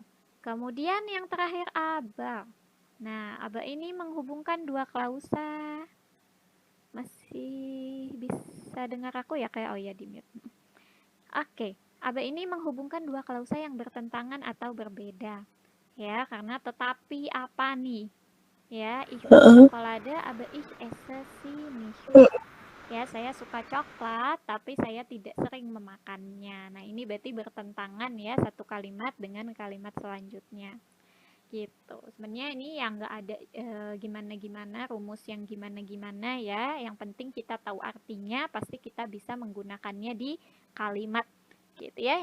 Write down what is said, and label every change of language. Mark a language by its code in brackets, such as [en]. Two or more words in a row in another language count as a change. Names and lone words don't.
[id] Kemudian yang terakhir aber. Nah, aber ini menghubungkan dua klausa. Masih bisa dengar aku ya kayak oh ya di mute. Oke, aber ini menghubungkan dua klausa yang bertentangan atau berbeda. Ya, karena tetapi apa nih? Ya, [de] ich mag Schokolade, aber ich esse sie nicht. [id] Ya, saya suka coklat, tapi saya tidak sering memakannya. Nah, ini berarti bertentangan ya satu kalimat dengan kalimat selanjutnya. Gitu. Sebenarnya ini yang nggak ada gimana-gimana, rumus yang gimana-gimana ya. Yang penting kita tahu artinya, pasti kita bisa menggunakannya di kalimat gitu ya.